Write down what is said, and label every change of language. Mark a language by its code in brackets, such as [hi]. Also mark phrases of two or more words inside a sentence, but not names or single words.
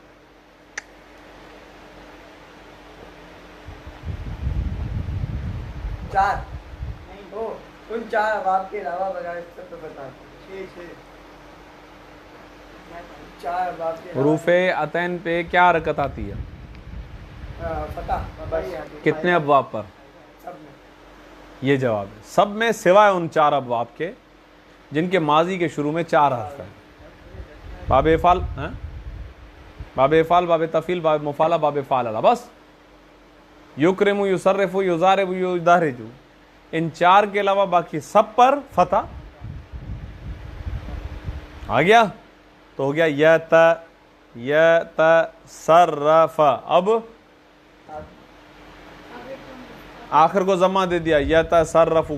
[hi] 4 नहीं उन 4 अबाब के अलावा बगैर सब पे बता 6 4 अबाब के उरूफ अतैन पे क्या हरकत आती है? फतह कितने अब्वाब पर? सब में ये जवाब है, सब में सिवाय उन 4 अब्वाब के जिनके माजी के शुरू में 4 हर्फ है। [ar] باب إفعال، باب إفعال، باب تفعيل، باب مفاعلة، باب فعالة، بس. يُكْرِمُ، يُصَرِّفُ، يُضَارِبُ، يُدَارِجُ, [hi] इन 4 के अलावा बाकी सब पर फतह आ गया। तो हो गया यतसर्रफ। अब आखिर को जमा दे दिया, यतसर्रफु।